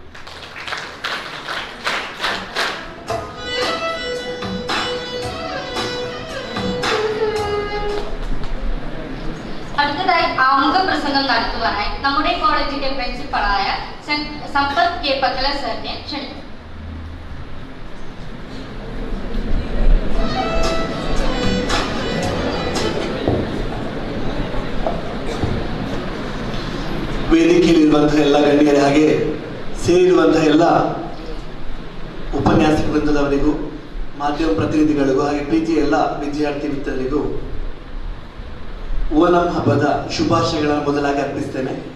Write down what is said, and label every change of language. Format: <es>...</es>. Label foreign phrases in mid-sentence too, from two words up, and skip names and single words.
<ml>അടുത്തതായി ആമുഖ പ്രസംഗം നടത്തുവാനായി നമ്മുടെ കോളേജിന്റെ പ്രിൻസിപ്പളായ സമ്പത് K പക്കല സാറിനെ ക്ഷണിക്കുന്നു.</ml> <kn>ವೇದಿಕೆಯಲ್ಲಿರುವಂತಹ ಎಲ್ಲ ಗಣ್ಯರೇ ಹಾಗೆ ಸೇರಿರುವಂತಹ ಎಲ್ಲ ಉಪನ್ಯಾಸಕ ವೃಂದದವರಿಗೂ ಮಾಧ್ಯಮ ಪ್ರತಿನಿಧಿಗಳಿಗೂ ಹಾಗೆ ಪ್ರೀತಿಯ ಎಲ್ಲ ವಿದ್ಯಾರ್ಥಿ ಮಿತ್ರರಿಗೂ ಓಣಂ ಹಬ್ಬದ ಶುಭಾಶಯಗಳನ್ನು ಮೊದಲಾಗಿ ಅರ್ಪಿಸ್ತೇನೆ.</kn>